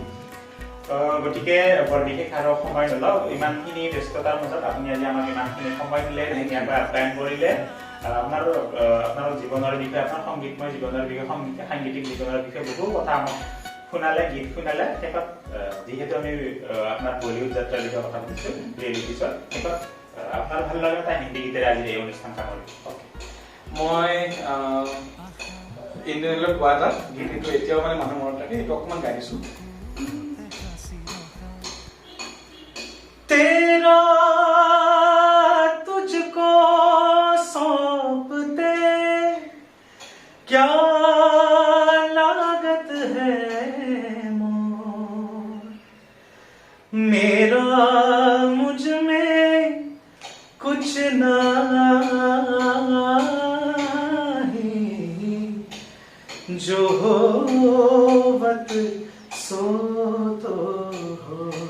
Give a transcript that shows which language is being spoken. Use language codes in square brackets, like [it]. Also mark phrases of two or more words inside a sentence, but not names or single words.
[as] গতিকে বৰ বিশেষ আৰু সময় নলওঁ ইমানখিনি ব্যস্ততাৰ মাজত আপুনি আজি আমাক ইমানখিনি সময় দিলে ধুনীয়াকৈ আপ্যায়ন কৰিলে আপোনাৰ জীৱনৰ বিষয়ে আপোনাৰ সংগীতময় জীৱনৰ বিষয়ে সাংগীতিক জীৱনৰ বিষয়ে বহু কথা আমাক শুনালে গীত শুনালে শেষত যিহেতু আমি আপোনাৰ বলিউড যাত্ৰাৰ বিষয়ে কথা পাতিছোঁ ৰিয়েলিটি শ্ব'ত শেষত আপোনাৰ ভাল লগা এটা হিন্দী গীতেৰে আজি এই অনুষ্ঠান সামৰিম মই ইণ্ডিয়ান আইডলত গোৱা এটা গীত সেইটো এতিয়াও মানে মানুহ মনত থাকে সেইটো অকণমান গাই দিছোঁ [hi] तेरा तुझको सौंपते क्या लागत है मोर मेरा मुझ में कुछ नहीं जो होवत सो तो हो